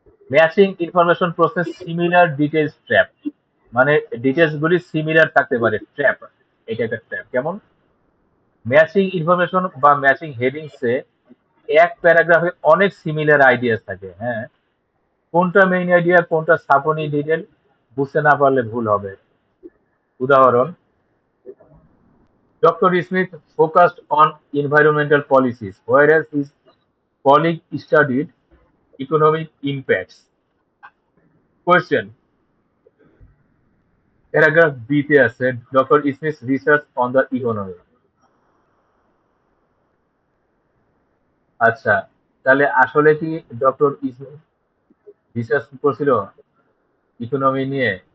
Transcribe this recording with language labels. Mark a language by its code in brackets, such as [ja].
[bn] Matching information process similar details trap, মানে details গুলি similar থাকতে পারে, ট্র্যাপ। এটা একটা ট্র্যাপ। কেমন? ম্যাচিং ইনফরমেশন বা ম্যাচিং হেডিংসে এক প্যারাগ্রাফে অনেক সিমিলার আইডিয়া থাকে, হ্যাঁ, কোনটা মেইন আইডিয়া কোনটা সাপোনি ডিটেল বুঝতে না পারলে ভুল হবে। উদাহরণ, [en] Doctor Smith focused on environmental policies whereas his colleague studied economic impacts. Question, paragraph B তে আছে doctor Smith research on the economy. [bn] আচ্ছা, তাহলে আসলে কি ডক্টর স্মিথ রিসার্চ করছিল ইকোনমি নিয়ে?